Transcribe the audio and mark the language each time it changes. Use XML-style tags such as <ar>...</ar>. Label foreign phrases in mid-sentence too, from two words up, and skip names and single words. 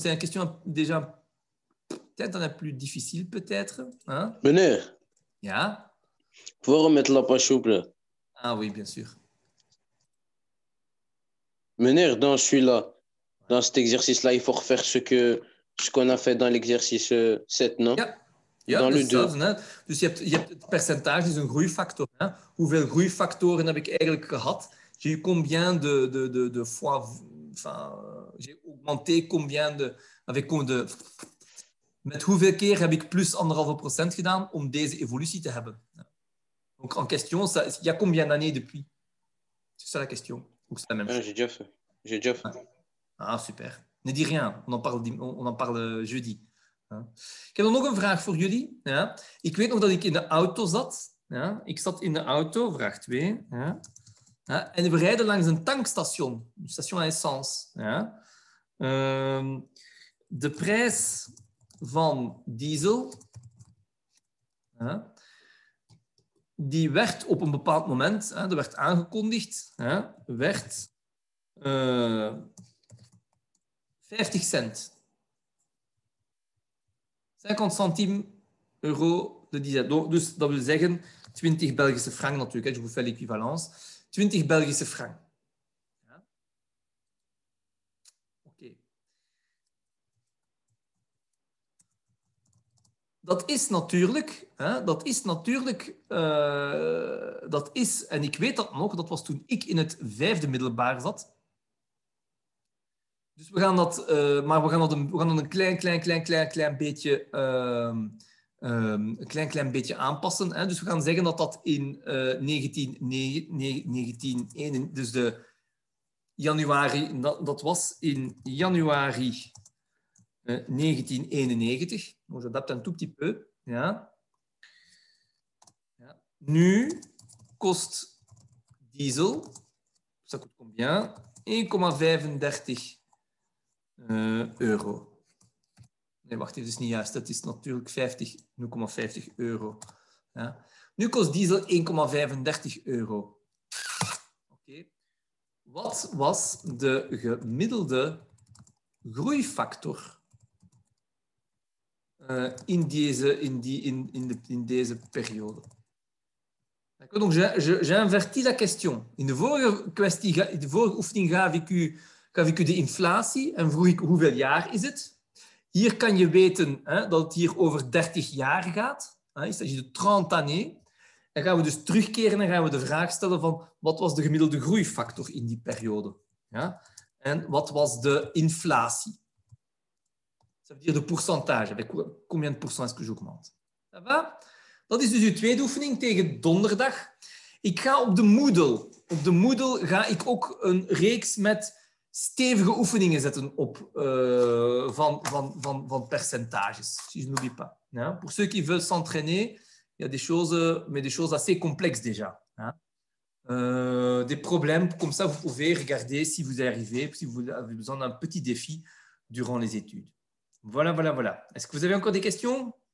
<fr>C'est une question déjà peut-être un peu plus difficile, peut-être. Hein?</fr> <nl>Meneer, Ja?</nl> <fr>faut remettre la page, s'il vous plaît. Ah oui, bien sûr. Meneer, dans celui-là, dans cet exercice-là, il faut refaire ce qu'on a fait dans l'exercice 7, non?</fr> <nl>Ja, ja,</nl> <fr>Dans</fr> <nl>dat</nl> <fr>le</fr> <nl>is 2. hetzelfde. Hè? Dus je hebt het percentage, is een groeifactor. Hè? Hoeveel groeifactoren heb ik eigenlijk gehad?</nl> <fr>J'ai eu combien de fois, enfin, j'ai augmenté combien</fr> <nl>met hoeveel keer heb ik plus 1,5% gedaan om deze evolutie te hebben?</nl> <fr>Donc en question, il y a combien d'années depuis? C'est ça la question. Ou c'est la même chose? J'ai déjà fait. J'ai déjà fait. Ah, super. Ne dis rien, on en parle jeudi.</fr> <nl>Ik heb dan nog een vraag voor jullie. Ja. Ik weet nog dat ik in de auto zat. Ja. Ik zat in de auto, vraag 2. Ja. Ja. En we rijden langs een tankstation, een</nl> <fr>station à essence.</fr> <nl>Ja. De prijs van diesel, ja, die werd op een bepaald moment, er werd aangekondigd, werd 50 cent.</nl> <fr>50 centime euro de diesel.</fr> <nl>Dus dat wil zeggen 20 Belgische frank natuurlijk.</nl> <fr>Je vous fais l'équivalence. 20</fr> <nl>Belgische frank.</nl> <fr>Ja.</fr> <nl>Oké. Dat is natuurlijk, en ik weet dat nog, dat was toen ik in het 5e middelbaar zat. Dus we gaan dat, maar we gaan dat een klein beetje aanpassen. Hè? Dus we gaan zeggen dat dat in 1991, dus de januari, dat was in januari 1991.</nl> <fr>Donc, j'adapte un tout petit peu.</fr> <nl>Ja. Ja. Nu kost diesel,</nl> <fr>ça coûte combien? 1,35 euro.</fr> <nl>Nee, wacht even, dat is niet juist. Dat is natuurlijk 0,50 euro. Ja. Nu kost diesel 1,35 euro. Oké. Wat was de gemiddelde groeifactor in deze periode?</nl> <fr>Donc, j'invertis la question.</fr> <nl>In de vorige oefening gaf ik u de inflatie en vroeg ik hoeveel jaar is het. Hier kan je weten dat het hier over 30 jaar gaat.</nl> <fr>Il s'agit de 30 années.</fr> <nl>Dan gaan we dus terugkeren en gaan we de vraag stellen van wat was de gemiddelde groeifactor in die periode? Ja? En wat was de inflatie?</nl> <fr>Ça veut dire de pourcentage. Avec combien de pourcent est-ce que j'augmente? Ça va?</fr> <nl>Dat is dus uw tweede oefening tegen donderdag. Ik ga op de Moodle. Op de Moodle ga ik ook een reeks met stevige oefeningen zetten op van percentages.</nl> <fr>Si je n'oublie pas. Ja? Pour ceux qui veulent s'entraîner, il y a des choses, mais des choses assez complexes déjà.</fr> <nl>Ja?</nl> <fr>Des problèmes, comme ça vous pouvez regarder si vous y arrivez, si vous avez besoin d'un petit défi durant les études. Voilà, voilà, voilà. Est-ce que vous avez encore des questions?</fr>